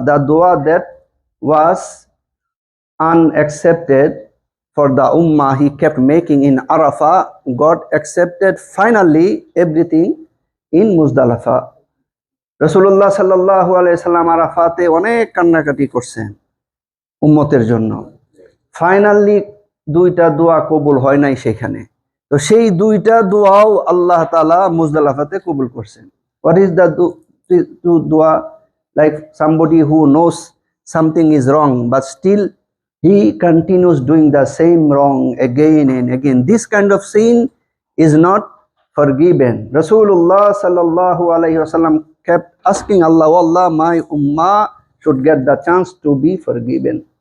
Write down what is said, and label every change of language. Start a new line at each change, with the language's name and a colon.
English: The dua that was unaccepted for the ummah he kept making in Arafah got accepted finally, everything in Muzdalifah.
Bangla: Rasulullah sallallahu alaihi wasallam আরাফাতে অনেক কান্নাকাটি করছেন উম্মতের জন্য। Finally 2টা দোয়া কবুল হয় নাই সেখানে, তো সেই 2টা দোয়াও আল্লাহ তাআলা মুজদালিফাতে কবুল করছেন।
English: What is the dua? Like somebody who knows something is wrong but still he continues doing the same wrong again and again. This kind of sin is not forgiven. Rasulullah sallallahu alaihi wasallam kept asking Allah, "Oh Allah, my ummah should get the chance to be forgiven."